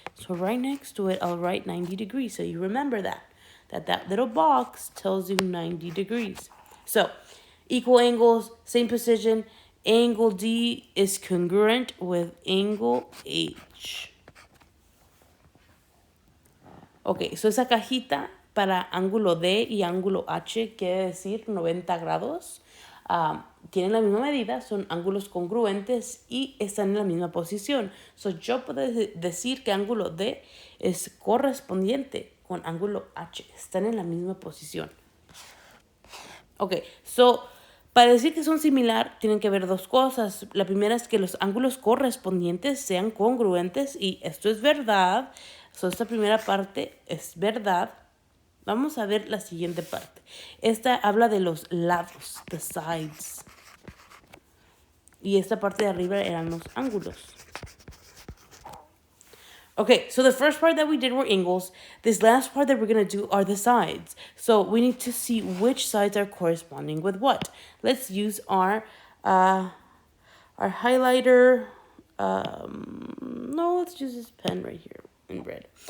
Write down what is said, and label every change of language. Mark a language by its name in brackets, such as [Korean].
[English] So right next to it, I'll write 90 degrees. So you remember that little box tells you 90 degrees. So equal angles, same position. Angle D is congruent with angle H. [Spanish] Ok, so esa cajita para ángulo D y ángulo H quiere decir 90 grados. Tienen la misma medida, son ángulos congruentes y están en la misma posición. So yo puedo decir que ángulo D es correspondiente con ángulo H. Están en la misma posición. Ok, so para decir que son similar, tienen que ver dos cosas. La primera es que los ángulos correspondientes sean congruentes y esto es verdad. So, esta primera parte es verdad. Vamos a ver la siguiente parte. Esta habla de los lados, [English] the sides. [Spanish] Y esta parte de arriba eran los ángulos. [English] Okay, so the first part that we did were angles. This last part that we're going to do are the sides. So we need to see which sides are corresponding with what. Let's use our highlighter. No, let's use this pen right here in red.